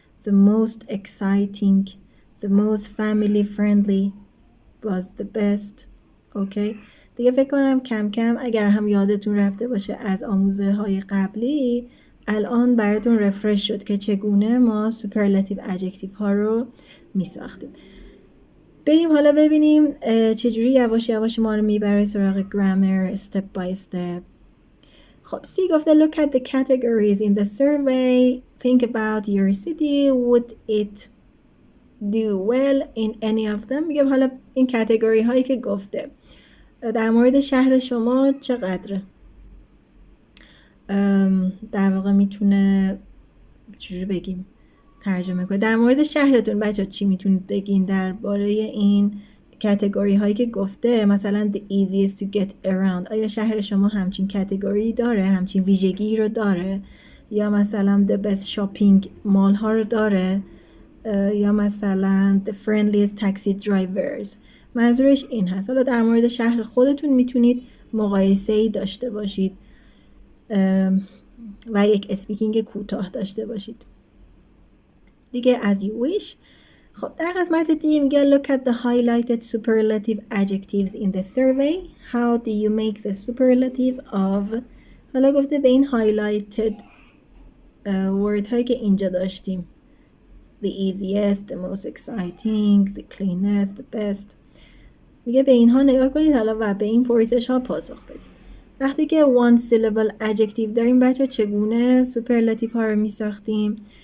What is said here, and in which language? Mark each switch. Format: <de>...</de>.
<en>the most exciting, the most family friendly was the best.</en> <fa>اوکی دیگه فکر کنم کم کم اگر هم یادتون رفته باشه از آموزه های قبلی الان براتون رفرش شد که چگونه ما سوپرلاتیو ادجکتیو ها رو می ساختیم. بریم حالا ببینیم چجوری یواش یواش ما رو میبره سراغ گرامر استپ بای استپ. خب سی گفته</fa> <en>look at the categories in the survey, think about your city, would it do well in any of them.</en> <fa>میگم حالا این کاتگوری هایی که گفته در مورد شهر شما چقدره، در واقع میتونه چجوری بگیم ترجمه کنه در مورد شهرتون بچه چی میتونید بگین درباره این کاتگوری هایی که گفته. مثلا</fa> <en>the easiest to get around،</en> <fa>آیا شهر شما همچین کاتگوری داره، همچین ویژگی رو داره، یا مثلا</fa> <en>the best shopping</en> <fa>مال ها رو داره، یا مثلا</fa> <en>the friendliest taxi drivers.</en> <fa>منظورش این هست. حالا در مورد شهر خودتون میتونید مقایسه‌ای داشته باشید و یک اسپیکینگ کوتاه داشته باشید دیگه</fa> <en>as you wish.</en> <fa>خب در قسمت دی میگه</fa> <en>look at the highlighted superlative adjectives in the survey. How do you make the superlative of.</en> <fa>حالا گفته به این</fa> <en>highlighted word</en> <fa>هایی که اینجا داشتیم</fa> <en>the easiest, the most exciting, the cleanest, the best.</en> <fa>میگه به اینها نگاه کنید حالا و به این پرسش ها پاسخ بدید. وقتی که</fa> <en>one syllable adjective</en> <fa>داریم بچه چگونه سوپرلاتیو ها رو می ساختیم؟</fa>